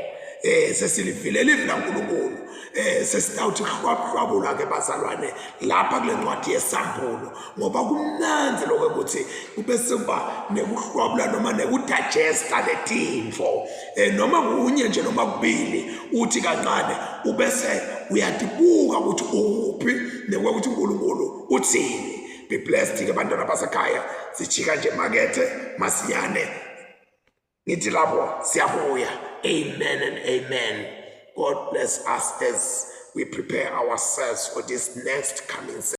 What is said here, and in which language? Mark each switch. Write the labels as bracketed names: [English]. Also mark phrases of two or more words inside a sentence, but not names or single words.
[Swati] Sesilivile livi laNkulunkulu. Sesitawuthi hlwabula ke bazalwane lapha kule ncwadi yesambulo, ngoba kumnanzi lokho ukuthi kube sekuba nekuhlwabula noma nekudigesta letinfo, noma kunye nje noma kubili uthi kancane ubese uyadibuka ukuthi uphi nekokuthi uNkulunkulu uthini. [English] Be blessed [Swati] ke bantwana basekhaya, sijika nje makethe masiyane ngithi lapho siyabuya. [English] Amen and amen. God bless us as we prepare ourselves for this next coming